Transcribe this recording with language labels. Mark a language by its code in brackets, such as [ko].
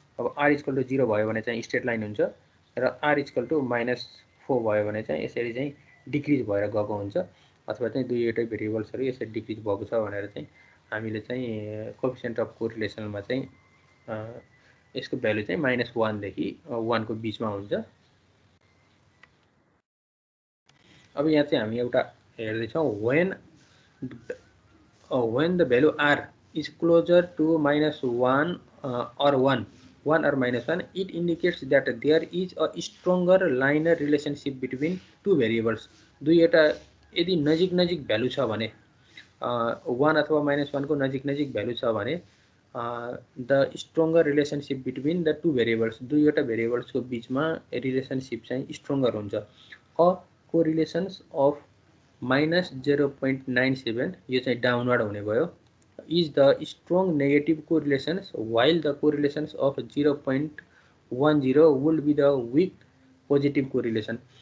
[ne] अब R equal to 0 भयो भने चाहिँ स्ट्रेट लाइन हुन्छ, र R इक्वल टु -4 भयो भने चाहिँ यसरी चाहिँ डिक्रिज भएर गएको हुन्छ, अथवा चाहिँ दुईवटै भेरिएबल्सहरू यसरी डिक्रिज भएको छ भनेर चाहिँ हामीले चाहिँ कोफिसिएन्ट अफ कोरिलेसनमा चाहिँ यसको भ्यालु चाहिँ -1 देखि 1 को बिचमा हुन्छ। अब यहाँ चाहिँ हामी एउटा हेर्दैछौँ [en] when the value R is closer to -1 or 1 or -1, it indicates that there is a stronger linear relationship between two variables। [ne] दुईवटा यदि नजिक नजिक भ्यालु छ भने 1 अथवा -1 को नजिक नजिक भ्यालु छ भने [en] the stronger relationship between the two variables, [ne] दुईवटा भेरिएबल्सको बिचमा रिलेसनसिप चाहिँ स्ट्रङ्गर हुन्छ। [en] a correlations of -0.97 [ne] यो चाहिँ डाउनवर्ड हुने भयो, [en] Is the strong negative correlations, while the correlations of 0.10 would be the weak positive correlation.